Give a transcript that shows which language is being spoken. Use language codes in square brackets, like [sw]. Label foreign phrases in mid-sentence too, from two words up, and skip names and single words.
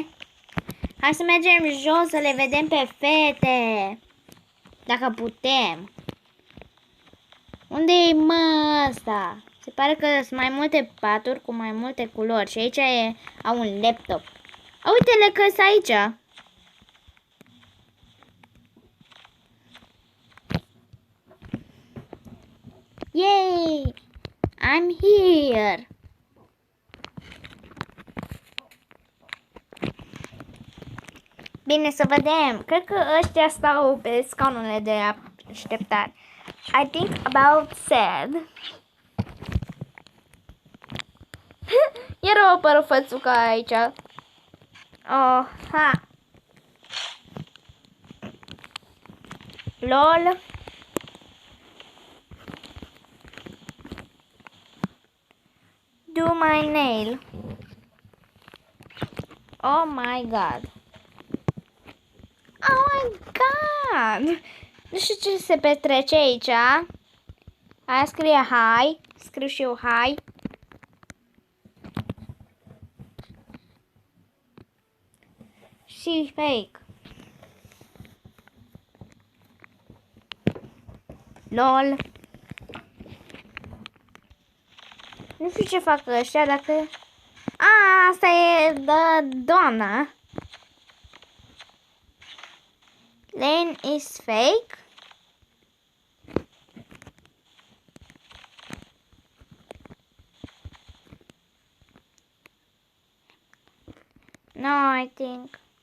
[ro] Hai să mergem jos să le vedem pe fete. Dacă putem. Unde e mă ăsta? Se pare că sunt mai multe paturi cu mai multe culori. Și aici au un laptop. Uite-le că sunt aici. [en] Yay! I'm here. [ro] Bine, să vedem. Cred că ăștia stau pe scaunele de așteptare. [en] I think about sad. [ro] Era o părăfățucă aici. [en] Oh, ha. LOL. Do my nail. Oh my god. Oh my god. [ro] Nu știu ce se petrece aici. Aia scrie hi. Scriu și eu hi. Și fake. [en] LOL. [ro] Nu știu ce fac ăștia dacă... asta e doamna. [en] Lane is fake. No, I think.